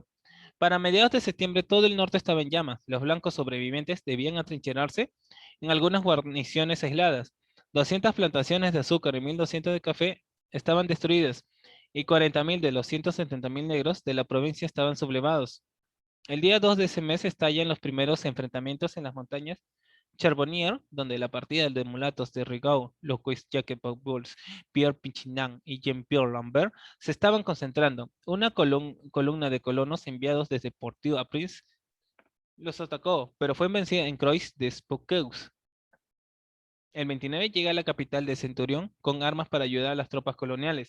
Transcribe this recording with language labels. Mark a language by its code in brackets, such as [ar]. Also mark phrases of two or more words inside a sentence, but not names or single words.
[es] Para mediados de septiembre todo el norte estaba en llamas. Los blancos sobrevivientes debían atrincherarse en algunas guarniciones aisladas. 200 plantaciones de azúcar y 1.200 de café estaban destruidas y 40.000 de los 170.000 negros de la provincia estaban sublevados. El día 2 de ese mes estallan los primeros enfrentamientos en las montañas Charbonnier, donde la partida de mulatos de Rigaud, Loquis Jacques Paubols, Pierre Pichinan y Jean-Pierre Lambert se estaban concentrando. Una columna de colonos enviados desde Port-au-Prince los atacó, pero fue vencida en Croix de Spokeus. El 29 llega a la capital de Centurión con armas para ayudar a las tropas coloniales.